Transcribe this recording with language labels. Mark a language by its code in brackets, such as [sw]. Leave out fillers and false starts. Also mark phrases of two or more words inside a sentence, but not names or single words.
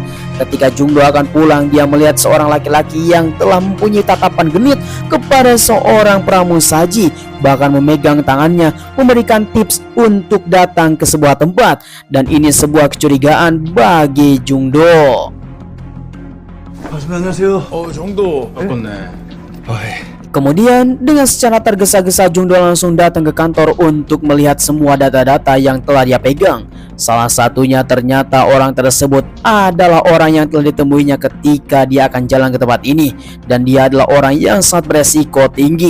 [id] Ketika Jungdo akan pulang, dia melihat seorang laki-laki yang telah mempunyai tatapan genit kepada seorang pramusaji, bahkan memegang tangannya, memberikan tips untuk datang ke sebuah tempat, dan ini sebuah kecurigaan bagi Jungdo. [ko] 안녕하세요. 정도 바꿨네. [id] Kemudian dengan secara tergesa-gesa Jungdo langsung datang ke kantor untuk melihat semua data-data yang telah dia pegang. Salah satunya ternyata orang tersebut adalah orang yang telah ditemuinya ketika dia akan jalan ke tempat ini, dan dia adalah orang yang sangat beresiko tinggi.